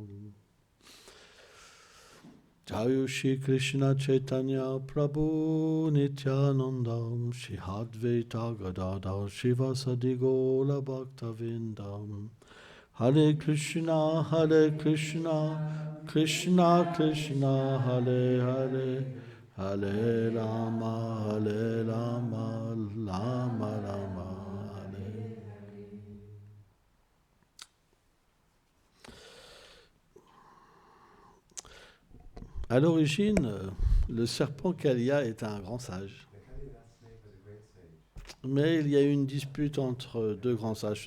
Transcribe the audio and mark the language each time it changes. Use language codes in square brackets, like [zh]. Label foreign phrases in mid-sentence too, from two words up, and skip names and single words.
[sa] Jai Shri Krishna Chaitanya Prabhu Nityanandam Shri Advaita Gadadhar Shivasadi Gaura Bhaktavindam. Hare Krishna Krishna Krishna Hare Hare Hare Rama Rama Rama Hare. [fr] À l'origine, le serpent Kalia est un grand sage. Mais il y a eu une dispute entre deux grands sages.